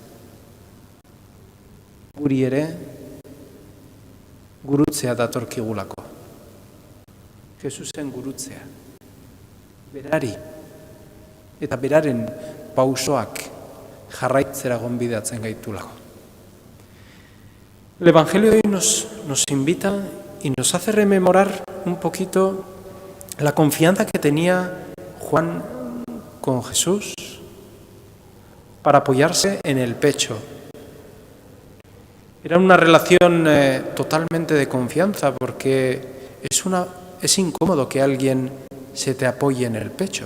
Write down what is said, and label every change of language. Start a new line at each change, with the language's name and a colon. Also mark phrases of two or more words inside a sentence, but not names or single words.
Basque: Guri ere gurutzea datorkigulako. Jesusen gurutzea. Berari eta beraren pausoak jarraitzera gonbidatzen gaitulako.
Spanish: El Evangelio hoy nos invita y nos hace rememorar un poquito la confianza que tenía Juan con Jesús para apoyarse en el pecho. Era una relación totalmente de confianza porque es incómodo que alguien se te apoye en el pecho.